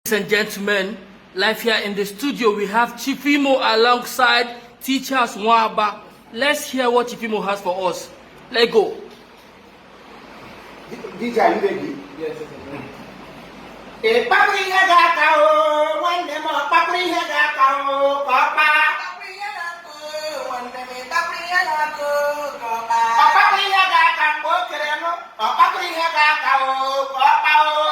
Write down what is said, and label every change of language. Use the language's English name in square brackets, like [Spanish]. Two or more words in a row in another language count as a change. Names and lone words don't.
[English] Ladies and gentlemen, live here in the studio, we have Chief Imo alongside Teachers Nwaba. Let's hear what Chief Imo has for us. Let's go. D J, are you ready? Yes, yes, yes. [Igbo] Ị kpakpụ ihe ga-aka o, nwanne m, ọ kpakpụ ihe ga-aka o, ka ọ kpaa. Ọ kpakpụ ihe ga-aka mgbe o kere nụ, ọ kpakpụ ihe ga-aka o, ka ọ kpaa o.